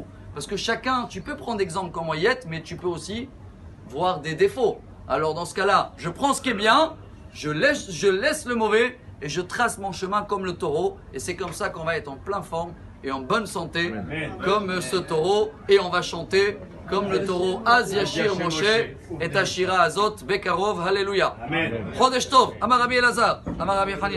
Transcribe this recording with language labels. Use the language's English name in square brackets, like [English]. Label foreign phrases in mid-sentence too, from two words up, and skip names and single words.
[French] Parce que chacun, tu peux prendre exemple comment y être, mais tu peux aussi voir des défauts. Alors dans ce cas-là, je prends ce qui est bien, je laisse le mauvais et je trace mon chemin comme le taureau. Et c'est comme ça qu'on va être en pleine forme et en bonne santé, comme ce taureau. Et on va chanter comme le taureau. [Hebrew] אז ישיר משה את השירה הזאת בקרוב. Alléluia. חודש טוב אמר רבי אלעזר אמר רבי חני.